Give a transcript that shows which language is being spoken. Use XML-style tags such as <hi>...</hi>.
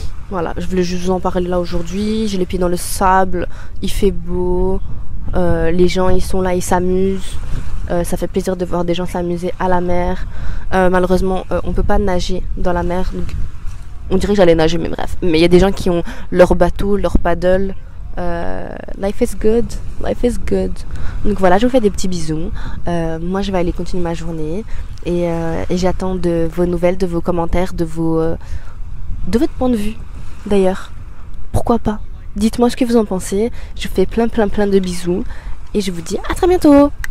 <fr>Voilà, je voulais juste vous en parler là aujourd'hui. J'ai les pieds dans le sable, il fait beau, les gens ils sont là, ils s'amusent. Ça fait plaisir de voir des gens s'amuser à la mer. Malheureusement, on peut pas nager dans la mer. Donc on dirait que j'allais nager, mais bref. Mais il y a des gens qui ont leur bateau, leur paddle.</fr> <en>Life is good, life is good.</en> <fr>Donc voilà, je vous fais des petits bisous. Moi, je vais aller continuer ma journée et j'attends de vos nouvelles, de vos commentaires, de votre point de vue. D'ailleurs, pourquoi pas? Dites-moi ce que vous en pensez. Je vous fais plein de bisous et je vous dis à très bientôt.</fr>